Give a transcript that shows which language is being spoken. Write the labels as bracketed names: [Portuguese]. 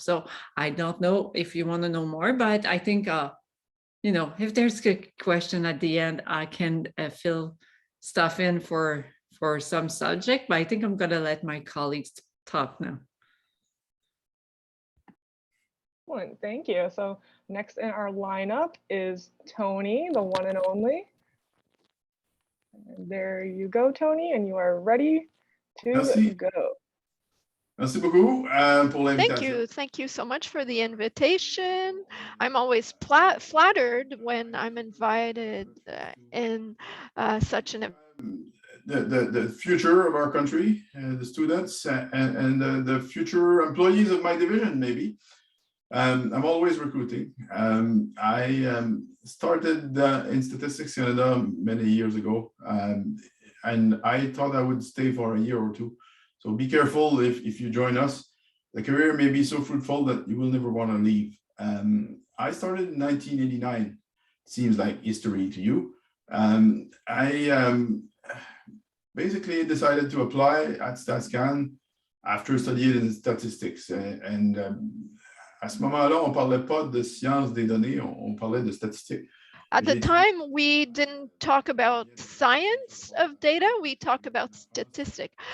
[English] So I don't know if you want to know more, but I think if there's a question at the end, I can fill stuff in for some subject, but I think I'm going to let my colleagues talk now. Excellent, thank you. So next in our lineup is Tony, the one and only. And there you go, Tony, and you are ready to go. [French] Merci beaucoup pour l'invitation. [English] Thank you so much for the invitation. I'm always flattered when I'm invited in such an event. The future of our country, the students, and the future employees of my division, maybe. I'm always recruiting. I started in Statistics Canada many years ago, and I thought I would stay for a year or two. So be careful if you join us. The career may be so fruitful that you will never want to leave. I started in 1989. Seems like history to you. I basically decided to apply at StatsCan after studying in statistics. [French] And à ce moment-là, on parlait pas de sciences des données, on parlait de statistiques. [English] At the time, we didn't talk about science of data, we talked about statistics.